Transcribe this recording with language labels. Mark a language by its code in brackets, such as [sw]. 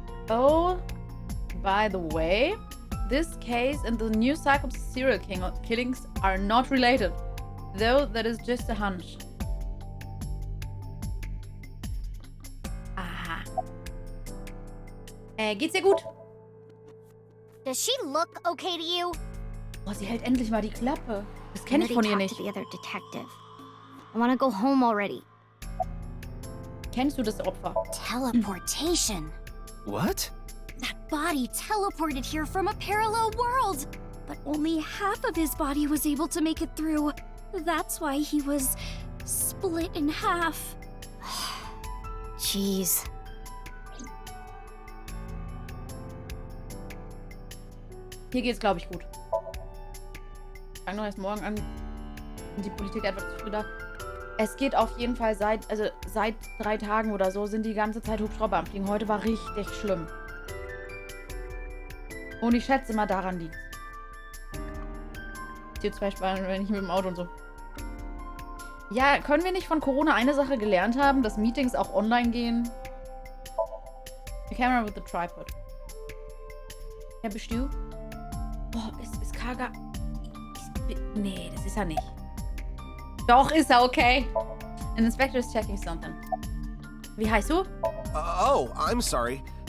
[en] Oh, by the way, this case and the new Cyclops serial killings are not related. Though that is just a hunch. [de] Aha. Geht's dir gut? [en] Does she look okay to you? [de] Oh, sie hält endlich mal die Klappe. Das kenne ich von ihr nicht. [en] The other detective. I want to go home already. [de] Kennst du das Opfer? [en] Teleportation. What? That body teleported here from a parallel world. But only half of his body was able to make it through. That's why he was split in half. Jeez. [de] Hier geht's, glaube ich, gut. Ich fange noch erst morgen an. Die Politik etwas zu früh da. Es geht auf jeden Fall seit 3 Tagen oder so sind die ganze Zeit Hubschrauber am Fliegen. Heute war richtig schlimm. Und ich schätze mal, daran liegt. CO2 wenn ich mit dem Auto und so. Ja, können wir nicht von Corona eine Sache gelernt haben, dass Meetings auch online gehen? [en] The camera with the tripod. [de] Ja, bist du? Boah, ist Kaga... Nee, das ist er nicht. Doch, ist er, okay. [en] An inspector is checking something. [de] Wie heißt du? [en] Oh, I'm sorry.